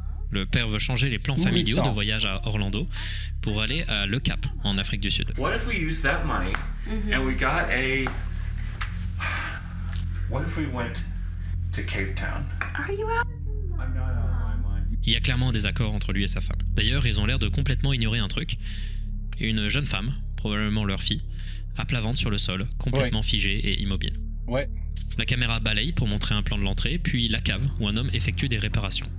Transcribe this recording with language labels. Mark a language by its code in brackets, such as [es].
[fr] Le père veut changer les plans familiaux de voyage à Orlando pour aller à Le Cap, en Afrique du Sud. [en] What if we use that money and we got a... What if we went to Cape Town? Are you out? I'm not out of my mind. [fr] Il y a clairement un désaccord entre lui et sa femme. D'ailleurs, ils ont l'air de complètement ignorer un truc. Une jeune femme, probablement leur fille, à plat ventre sur le sol, complètement figée et immobile. Ouais. La caméra balaye pour montrer un plan de l'entrée, puis la cave où un homme effectue des réparations.